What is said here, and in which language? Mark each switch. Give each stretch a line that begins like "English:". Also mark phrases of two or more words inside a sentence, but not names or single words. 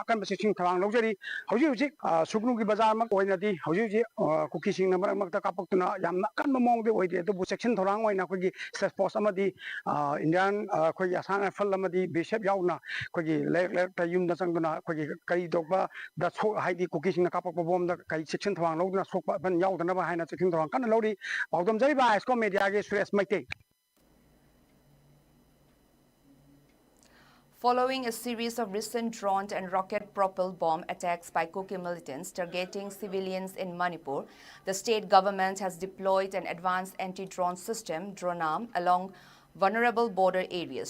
Manipuri: ꯑꯀꯟꯕ ꯆꯦꯛꯁꯤꯟ ꯊꯧꯔꯥꯡ ꯂꯧꯖꯔꯤ ꯍꯧꯖꯤꯛ ꯁꯨꯒꯨꯅꯨꯒꯤ ꯕꯖꯥꯔꯃꯛ ꯑꯣꯏꯅꯗꯤ ꯍꯧꯖꯤꯛ ꯀꯨꯀꯤꯁꯤꯡꯅ ꯃꯔꯛ ꯃꯔꯛꯇ ꯀꯥꯞꯄꯛꯇꯨꯅ ꯌꯥꯝꯅ ꯑꯀꯟꯕ ꯃꯑꯣꯡꯗꯤ ꯑꯣꯏꯗꯦ ꯑꯗꯨꯕꯨ ꯆꯦꯛꯁꯤꯟ ꯊꯧꯔꯥꯡ ꯑꯣꯏꯅ ꯑꯩꯈꯣꯏꯒꯤ
English: state force
Manipuri: ꯑꯃꯗꯤ ꯏꯟꯗꯤꯌꯥꯟ ꯑꯩꯈꯣꯏꯒꯤ ꯑꯁꯥꯝ ꯔꯥꯏꯐꯜ ꯑꯃꯗꯤ ꯕꯤꯁꯦꯞ ꯌꯥꯎꯅ ꯑꯩꯈꯣꯏꯒꯤ ꯂꯩꯔꯛꯇ ꯌꯨꯝꯗ ꯆꯪꯗꯨꯅ ꯑꯩꯈꯣꯏꯒꯤ ꯀꯔꯤ ꯇꯧꯕꯗ ꯍꯥꯏꯗꯤ ꯀꯨꯀꯤꯁꯤꯡꯅ ꯀꯥꯞꯄꯛꯄ ꯕꯣꯝꯗ ꯀꯔꯤ ꯆꯦꯛꯁꯤꯟ ꯊꯧꯔꯥꯡ ꯂꯧꯗꯨꯅ ꯁꯣꯛꯄ ꯑꯄꯟ ꯌꯥꯎꯗꯅꯕ ꯍꯥꯏꯅ ꯆꯦꯛꯁꯤꯟ ꯊꯧꯔꯥꯡ ꯀꯟꯅ ꯂꯧꯔꯤ ꯄꯥꯎꯗꯝꯖꯔꯤꯕ ꯑꯥꯏꯁꯀꯣꯝ ꯃꯦꯗꯤꯌꯥꯒꯤ ꯁꯨꯔꯦꯁ ꯃꯩꯇꯩ.
English: Following a series of recent drone and rocket-propelled bomb attacks by Kuki militants targeting civilians in Manipur, the state government has deployed an advanced anti-drone system, DroneArm, along vulnerable border areas.